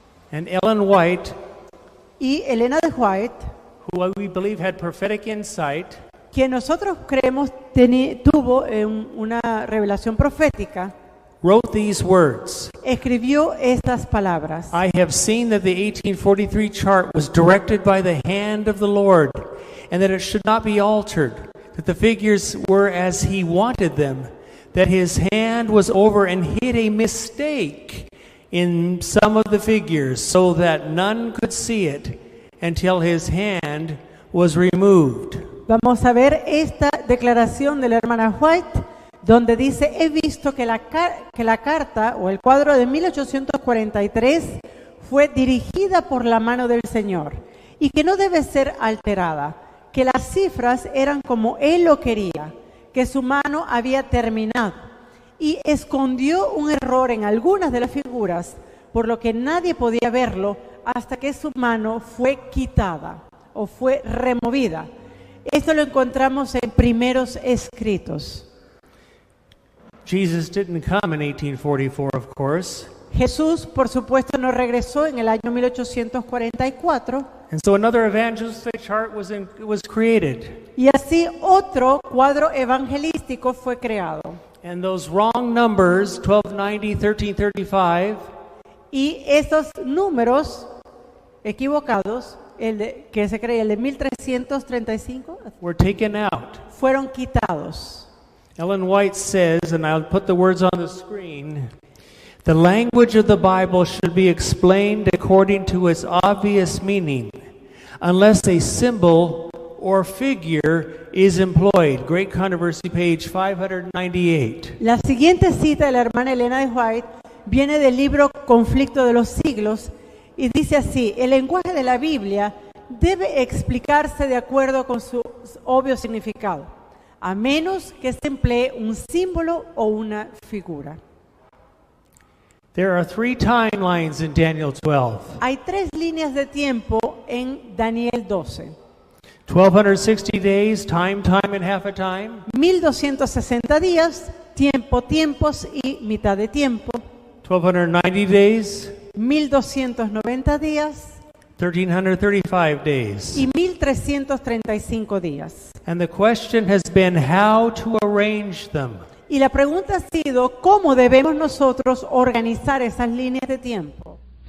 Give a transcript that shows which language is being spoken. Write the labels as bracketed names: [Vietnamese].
[English] and Ellen White, [Spanish] Y Elena de White, [English] who we believe had prophetic insight, [Spanish] quien nosotros creemos tuvo una revelación profética, [English] wrote these words. [Spanish] escribió estas palabras. [English] I have seen that the 1843 chart was directed by the hand of the Lord, and that it should not be altered, that the figures were as He wanted them, that His hand was over and hid a mistake in some of the figures, so that none could see it until His hand was removed. [Spanish] Vamos a ver esta declaración de la hermana White, donde dice, he visto que la carta o el cuadro de 1843 fue dirigida por la mano del Señor y que no debe ser alterada, que las cifras eran como Él lo quería, que su mano había terminado y escondió un error en algunas de las figuras, por lo que nadie podía verlo hasta que su mano fue quitada o fue removida. Esto lo encontramos en primeros escritos. [English] Jesus didn't come in 1844, of course. [Spanish] Jesús, por supuesto, no regresó en el año 1844 [English] And so another evangelistic chart was created. [Spanish] y así otro cuadro evangelístico fue creado. [English] And those wrong numbers, 1290, 1335, [Spanish] Y esos números equivocados, que se creía el de 1335, [English] were taken out. [Spanish] fueron quitados. [English] Ellen White says, and I'll put the words on the screen, the language of the Bible should be explained according to its obvious meaning, unless a symbol or figure is employed. Great Controversy, page 598. [Spanish] La siguiente cita de la hermana Elena de White viene del libro Conflicto de los Siglos y dice así: el lenguaje de la Biblia debe explicarse de acuerdo con su obvio significado, a menos que se emplee un símbolo o una figura. [English] There are 3 timelines in Daniel 12. [Spanish] Hay 3 líneas de tiempo en Daniel 12. [English] 1260 days, time, and half a time. [Spanish] 1260 días, tiempo, tiempos y mitad de tiempo. [English] 1290 days, [Spanish] 1290 días [English] 1335 days. [Spanish] y 1335 días. [English] And the question has been how to arrange them. [Spanish] Y la pregunta ha sido, ¿cómo debemos nosotros organizar esas líneas de tiempo?